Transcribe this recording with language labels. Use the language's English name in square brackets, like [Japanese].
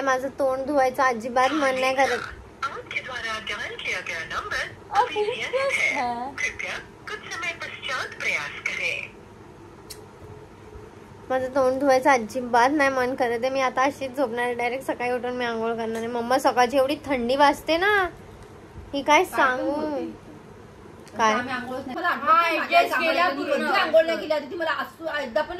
[Marathi] माझं तोंड धुवायचं अजिबात मन नाही करत. [Hindi] आपके द्वारा डायल किया गया नंबर अभी व्यस्त है. कृपया कुछ समय पश्चात प्रयास करें. [Marathi] माझं तोंड धुवायचं अजिबात नाही मन करत आहे. मी आता अशीच झोपणार. डायरेक्ट सकाळी उठून मी आंघोळ करणार आहे. मम्मा सकाळची एवढी थंडी वाजते ना. ही काय सांगू काय. आंघोळ नाही केली मला एकदा पण